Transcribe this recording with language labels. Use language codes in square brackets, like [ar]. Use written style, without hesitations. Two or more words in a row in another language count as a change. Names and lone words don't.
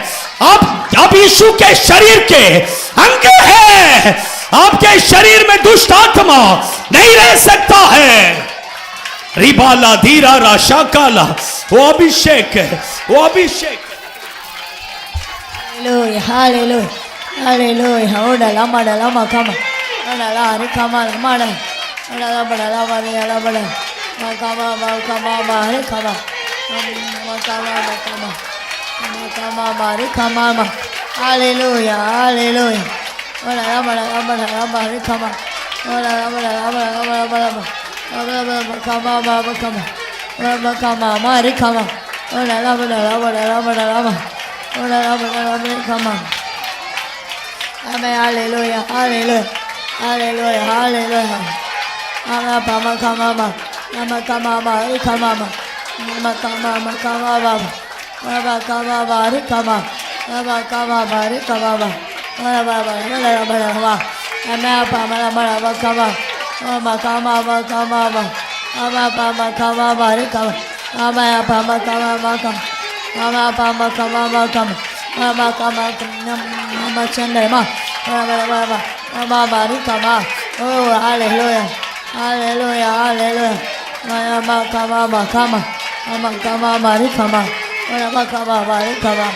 [hi] आप यीशु के शरीर के अंग हैं, आपके शरीर में दुष्ट आत्मा नहीं रह सकता है। रिबाला धीरा राशा काला, वो अभिषेक है, वो अभिषेक। हालेलुया हालेलुया हालेलुया। ओडला मडला मकम ओडला हरि कमा मड ओडला बडला बडला बड मकमा मकमा हरि कमा मकमा मकमा मकमा हरि कमा। हालेलुया हालेलुया। ओडला बडला बडला हरि कमा ओडला बडला बडला बडला मकमा मकमा मकमा हरि कमा ओडला बडला बडला बडला [en] come on. Amen. Hallelujah. Hallelujah. Hallelujah. Hallelujah. Amen. Come on. Come on. Amen. Come on. Come on. Amen. Come on. Come on. Amen. Come on. Come on. Amen. Come on. Come on. Amen. Come on. Amen. Come on. Come on. Amen. Come on. Come on. Amen. Come on. Mama pama kama kama mama kama mama chandra ma mama bari kama. Oh hallelujah hallelujah hallelujah. Mama kama kama mama kama bari kama mama kama bari kama.